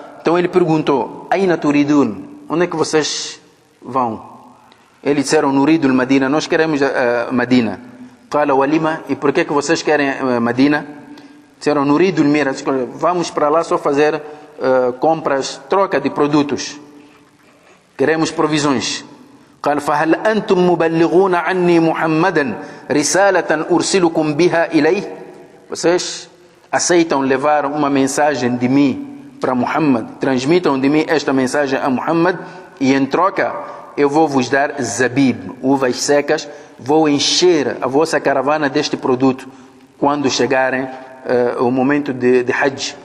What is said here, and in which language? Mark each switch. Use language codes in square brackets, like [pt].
[pt] Então ele perguntou: [ar] Aina turidun? [pt] Onde é que vocês vão? Eles disseram: [ar] Nuridul Madina, [pt] nós queremos Medina. [ar] Qala walima, [pt] e por que vocês querem Medina? Disseram: [ar] Nuridul Mira, [pt] vamos para lá só fazer compras, troca de produtos. Queremos provisões. [ar] قال فهل أنتم مبلغون عني محمدا رسالة أرسلكم بها إليه? [pt] Vocês aceitam levar uma mensagem de mim para Muhammad? Transmitam de mim esta mensagem a Muhammad e em troca eu vou vos dar zabib, uvas secas, vou encher a vossa caravana deste produto quando chegarem o momento de Hajj.